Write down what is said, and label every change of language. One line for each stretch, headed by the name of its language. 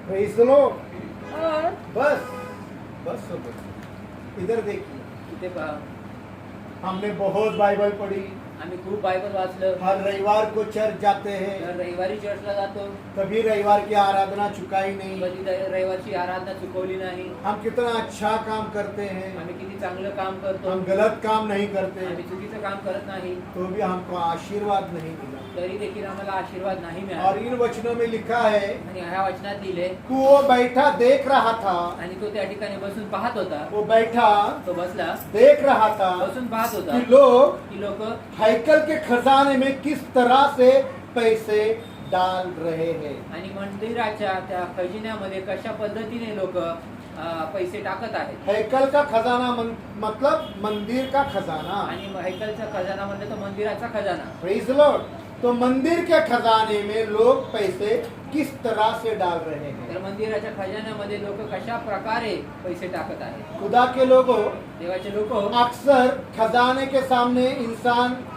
English: Praise the Lord.
Hindi: और बस बस हो गया। इधर देखिए,
Marathi: इथे पहा
Hindi: हमने बहुत बाइबल पढ़ी,
Marathi: आम्ही खूप बायबल वाचलं
Hindi: हर रविवार को चर्च जाते हैं,
Marathi: दर रविवारी चर्चला जातो
Hindi: कभी रविवार की आराधना चुकाई नहीं।
Marathi: कधी रविवारची आराधना चुकवली नाही
Hindi: हम कितना अच्छा काम करते हैं,
Marathi: आम्ही किती चांगलं काम करतो
Hindi: हम गलत काम नहीं करते,
Marathi: आम्ही चुकीचं काम करत नाही
Hindi: तो भी हमको आशीर्वाद नहीं मिला।
Marathi: तरी देखील आम्हाला आशीर्वाद नाही
Hindi: और
Marathi: मिळाला
Hindi: इन वचनों में लिखा है
Marathi: आणि ह्या वचनात लिहिले
Hindi: कि वो बैठा देख रहा था,
Marathi: आणि तो त्या ठिकाणी बसून पाहत होता
Hindi: वो बैठा
Marathi: तो बसला
Hindi: देख रहा था
Marathi: बसून पाहत होता
Hindi: कि लोग
Marathi: की लोक
Hindi: हैकल के खजाने में किस तरह से पैसे डाल रहे हैं।
Marathi: आणि मंदिराच्या त्या खजिन्यामध्ये कशा पद्धतीने लोक पैसे टाकत आहेत
Hindi: हैकल का खजाना मतलब मंदिर का खजाना।
Marathi: आणि हैकलचा खजाना म्हणलं तर मंदिराचा खजाना
English: Praise the lord.
Hindi: तो मंदिर के खजाने में लोग पैसे किस तरह से डाल रहे हैं।
Marathi: तर मंदिराच्या खजान्यामध्ये लोक कशा प्रकारे पैसे टाकत आहेत
Hindi: खुदा के लोगों,
Marathi: देवाचे लोक
Hindi: अक्सर खजाने के सामने इंसान